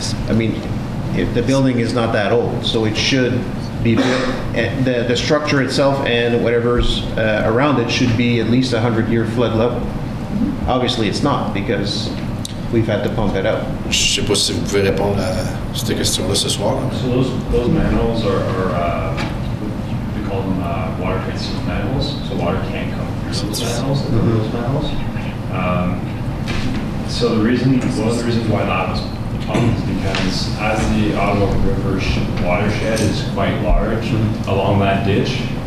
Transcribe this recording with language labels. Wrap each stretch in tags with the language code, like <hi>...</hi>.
<en>I mean, if the building is not that old, so it should be the structure itself and whatever's around it should be at least 100-year flood level. Obviously it's not, because we've had to pump it out.</en> <fr>Je sais pas si vous pouvez répondre à cette question-là ce soir.</fr> <en>So those manholes are we call them water-tight sealed manholes. So water can't come through those manholes. So one of the reasons why that was pumped is because as the Ottawa River watershed is quite large along that ditch.</en>